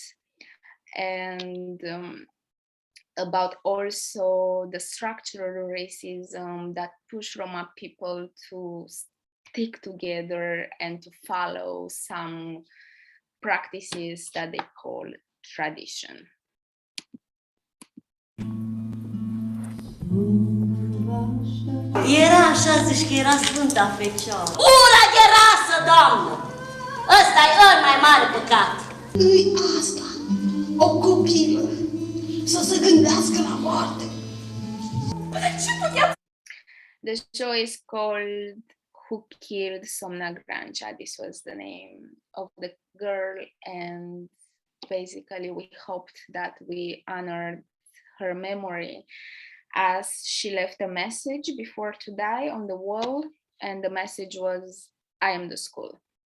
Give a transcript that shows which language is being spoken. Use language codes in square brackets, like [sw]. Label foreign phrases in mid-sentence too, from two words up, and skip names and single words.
[en] And about also the structural racism that push Roma people to stick together and to follow some practices that they call tradition. [ro] Era așa, zici că era Sfânta Fecioară. Ura de rasă, Doamnă! Ăsta e cel mai mare păcat. Nu-i asta, o copilă, să se gândească la moarte. [en] The show is called Who Killed Somna Grancea? This was the name of the girl, and basically we hoped that we honored her memory as she left a message before to die on the wall, and the message was, I am the school.